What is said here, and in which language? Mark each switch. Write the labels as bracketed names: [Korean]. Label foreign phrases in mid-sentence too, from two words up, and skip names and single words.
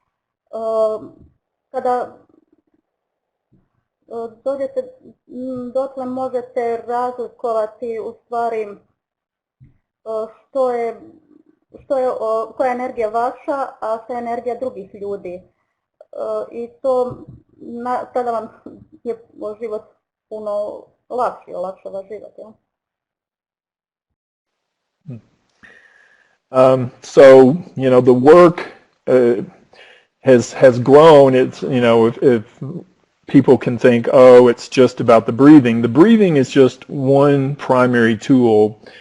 [Bosnian] Kada dođete dotle, možete razlikovati u stvari koja je energija vaša, a šta je energija drugih ljudi. I to tada vam je život puno lakši, olakšava život. Ja? [English] So, the work has grown. It's, if people can think, oh, it's just about the breathing. The breathing is just one primary tool.